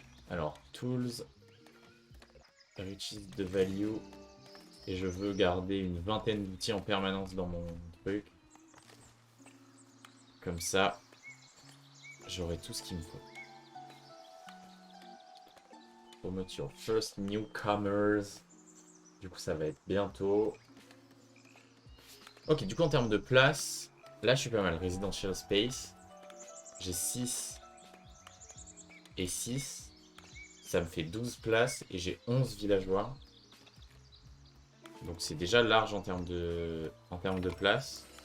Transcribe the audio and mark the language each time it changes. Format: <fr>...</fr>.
<fr>Alors, tools. Riches de value. Et je veux garder une vingtaine d'outils en permanence dans mon truc. Comme ça, j'aurai tout ce qu'il me faut.</fr> <en>Promote your first newcomers.</en> <fr>Du coup, ça va être bientôt. Ok, du coup, en termes de place, là, je suis pas mal.</fr> <en>Residential space.</en> <fr>J'ai 6 et 6. Ça me fait 12 places et j'ai 11 villageois. Donc, c'est déjà large en termes de place.</fr>